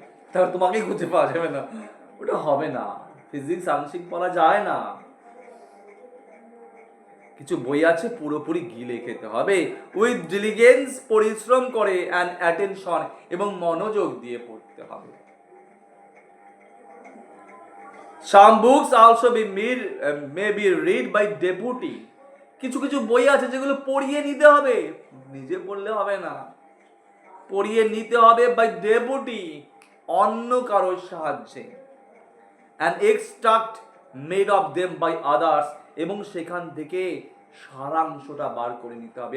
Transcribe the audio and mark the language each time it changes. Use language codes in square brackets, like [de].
[bn] তাহলে তোমাকেই খুঁজে পাওয়া যাবে না, ওটা হবে না। ফিজিক্স আংশিক পড়া যায় না। কিছু বই আছে পুরোপুরি গিলে খেতে হবে, [en] with diligence, [bn] পরিশ্রম করে, [en] and attention, [bn] এবং মনোযোগ দিয়ে পড়তে হবে। [en] Some books also may be read by deputy. [bn] কিছু কিছু বই আছে যেগুলো পড়িয়ে নিতে হবে, নিজে পড়লে হবে না, পড়িয়ে নিতে হবে [en] by deputy, [bn] অন্য কারোর সাহায্যে। [en] An extract made of them by others, [bn] এবং সেখান থেকে সারাংশটা বার করে নিতে হবে।